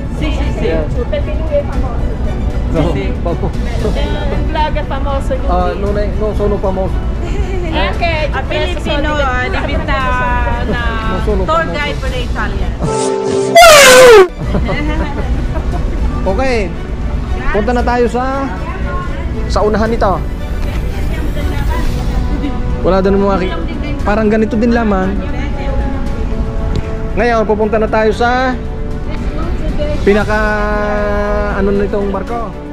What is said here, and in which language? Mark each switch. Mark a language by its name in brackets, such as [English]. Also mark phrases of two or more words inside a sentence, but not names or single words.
[Italian] Sì, sì, sì. Yeah. Perché lui è famoso. No, Sì. È un vlogger famoso lui. non sono famoso. E anche a Filippino diventa Non sono tour famoso. guide per l'Italia. Okay. [Filipino] Punta na tayo sa unahan nito. Wala din mga parang ganito din laman. Ngayon pupunta na tayo sa pinaka ano nitong barko.